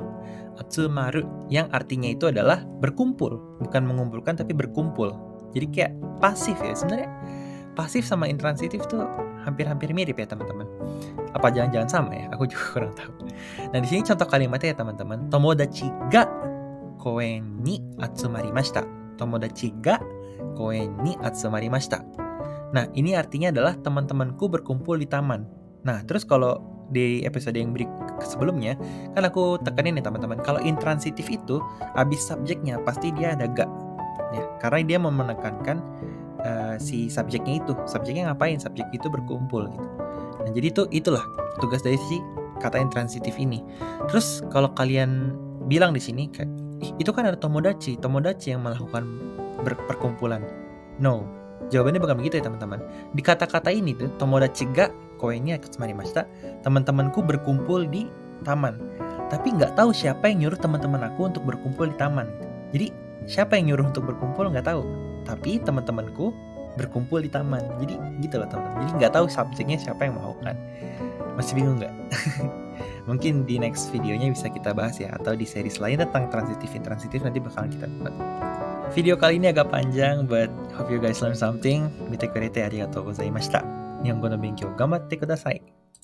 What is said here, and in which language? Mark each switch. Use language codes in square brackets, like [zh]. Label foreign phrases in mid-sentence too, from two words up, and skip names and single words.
[id] Atsumaru yang artinya itu adalah berkumpul, bukan mengumpulkan tapi berkumpul. Jadi kayak pasif ya, sebenarnya pasif sama intransitif tuh hampir-hampir mirip ya teman-teman. Apa jangan-jangan sama ya? Aku juga kurang tahu. Nah di sini contoh kalimatnya ya teman-teman. [ja] 友達が公園に集まりました. 友達が公園に集まりました. [id] Nah ini artinya adalah teman-temanku berkumpul di taman. Nah terus kalau di episode yang sebelumnya kan aku tekanin ya teman-teman. Kalau intransitif itu habis subjeknya pasti dia ada ga. Ya, karena dia mau menekankan si subjeknya itu. Subjeknya ngapain? Subjek itu berkumpul gitu. Nah, jadi itulah tugas dari si kata intransitif ini. Terus kalau kalian bilang di sini kayak itu kan ada tomodachi yang melakukan perkumpulan. No, jawabannya bukan begitu ya teman-teman. Di kata-kata ini tuh [ja] 友達が公園に集まりました, [id] teman-temanku berkumpul di taman. Tapi nggak tahu siapa yang nyuruh teman-teman aku untuk berkumpul di taman. Jadi siapa yang nyuruh untuk berkumpul nggak tahu, tapi teman-temanku berkumpul di taman. Jadi gitu loh teman-teman. Jadi nggak tahu subjeknya siapa yang melakukan. Masih bingung nggak? Mungkin di next videonya bisa kita bahas ya, atau di series lain tentang transitif nanti bakalan kita buat. Video kali ini agak panjang, [en] but hope you guys learn something. [ja] 見てくれてありがとうございました。日本語の勉強頑張ってください.